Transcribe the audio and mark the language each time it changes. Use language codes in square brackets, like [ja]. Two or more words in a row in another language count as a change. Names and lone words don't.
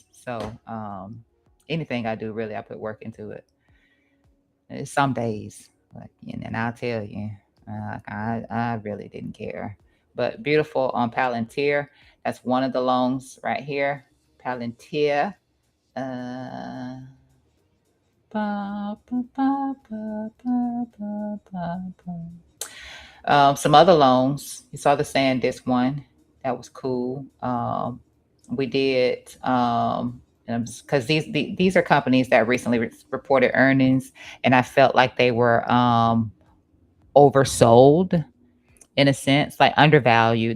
[en] So anything I do, really, I put work into it. It's some days, like, and I'll tell you, I really didn't care. But beautiful on Palantir. That's one of the loans right here. Palantir. Uh, ba, ba, ba, ba, ba, ba, ba, ba. Some other loans. You saw the SanDisk one. That was cool. We did because these are companies that recently reported earnings, and I felt like they were oversold in a sense, like undervalued.